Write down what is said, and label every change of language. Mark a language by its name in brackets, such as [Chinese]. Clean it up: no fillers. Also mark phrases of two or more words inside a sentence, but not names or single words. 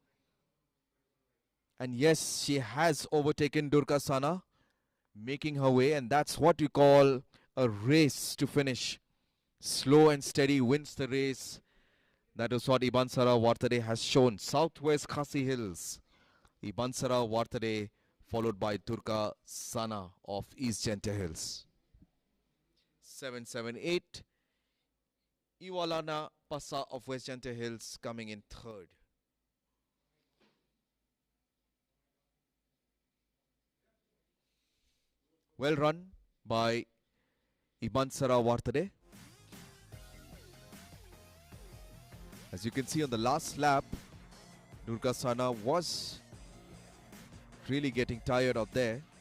[English] And yes, she has overtaken Durga Sana, making her way. And that's what you call a race to finish. Slow and steady wins the race. That is what Ibansara Vartade has shown. Southwest Khasi Hills. Ibansara Vartade followed by Durga Sana of East Jantia Hills. 778. Iwalana Pasa of West Jantia Hills coming in third. Well run by Ibansara Vartade. As you can see on the last lap, Durga Sana was really getting tired out there.